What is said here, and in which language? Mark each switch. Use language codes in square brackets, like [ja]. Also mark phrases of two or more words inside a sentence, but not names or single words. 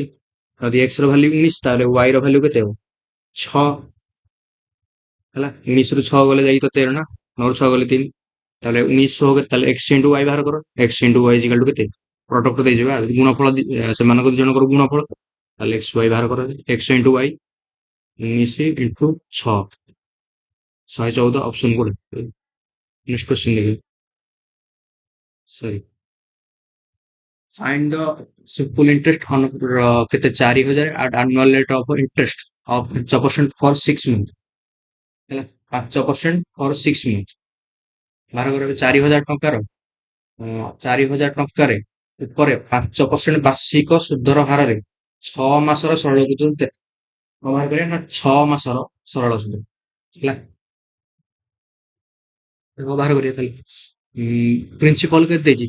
[or] ଯଦି x ର ଭ୍ୟାଲୁ 19 ତାହେଲେ y ର ଭ୍ୟାଲୁ କେତେ ହବ? 6 ହେଲା। 19 ରୁ 6 ଗଲେ ଯାଇ ତ 13 ନା। 9 ରୁ 6 ଗଲେ 3। ତାହେଲେ 1900 କେତେ? ତାହେଲେ x into y ବାହାର କର। x into y [en] equal to [or] କେତେ? ପ୍ରଡକ୍ଟ ଦେଇଯିବା ଗୁଣଫଳ ସେମାନଙ୍କ ଦି ଜଣଙ୍କର ଗୁଣଫଳ। ତାହେଲେ x y ବାହାର କର। x into y 19 into 6 114 ଅପସନ କୋଡେ। [en] next question [or] ଦେଖିବେ। [en] ସରି find the simple interest on କେତେ 4000 at annual rate of interest of 5% for 6 month ହେଲା। [or] 5% [en] for 6 month [or] ବାହାର କର। 4000 ଟଙ୍କାର 4000 ଟଙ୍କାରେ ଉପରେ 5% ବାର୍ଷିକ ସୁଧର ହାରରେ 6 ମାସର ସରଳ ସୁଧ କେତେ? କଣ ବାହାର କରିବା ନା 6 ମାସର ସରଳ ସୁଧ ହେଲା। କଣ ବାହାର କରିବା ତାହେଲେ ପ୍ରିନ୍ସିପାଲ କେତେ ଦେଇଛି?